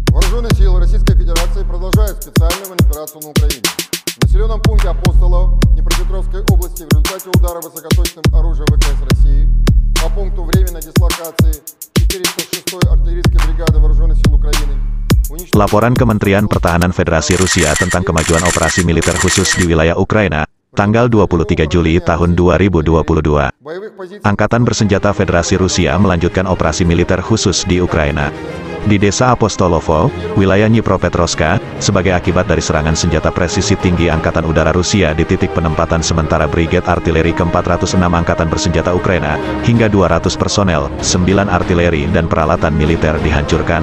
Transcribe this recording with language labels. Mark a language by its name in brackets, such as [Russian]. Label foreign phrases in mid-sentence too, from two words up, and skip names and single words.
[Russian] Вооруженные силы Российской Федерации продолжают специальную операцию на Украине. В населенном пункте Апостолов Днепропетровской области в результате удара высокоточным оружием ВКС России по пункту временной дислокации 406-й артиллерийской бригады Вооруженных сил Украины. [Indonesian] Laporan Kementerian Pertahanan Federasi Rusia tentang kemajuan operasi militer khusus di wilayah Ukraina, tanggal 23 Juli tahun 2022. Angkatan bersenjata Federasi Rusia melanjutkan operasi militer khusus di Ukraina. Di desa Apostolovo, wilayah Dnipropetrovska, sebagai akibat dari serangan senjata presisi tinggi Angkatan Udara Rusia di titik penempatan sementara Brigade Artileri ke-406 Angkatan Bersenjata Ukraina, hingga 200 personel, 9 artileri dan peralatan militer dihancurkan.